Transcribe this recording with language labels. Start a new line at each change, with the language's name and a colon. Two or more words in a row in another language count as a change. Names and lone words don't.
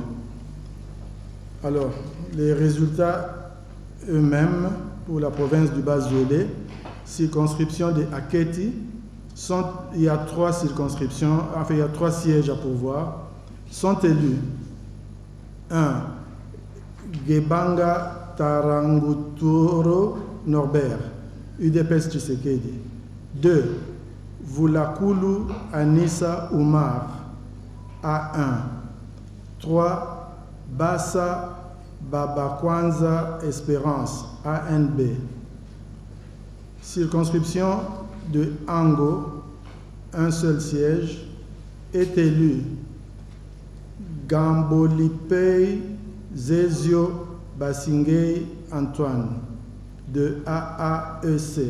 French: Alors, les résultats eux-mêmes pour la province du Bas-Juillet, circonscription de Aketi, il y a 3 circonscriptions, enfin il y a 3 sièges à pourvoir, sont élus 1. Gebanga Taranguturo Norbert, UDPS Tshisekedi. 2. Voulakulu Anissa Oumar, A1. 3. Bassa Babakwanza Espérance, ANB. Circonscription de Ango, un seul siège, est élu Gambolipei Zezio Basingei Antoine, de AAEC.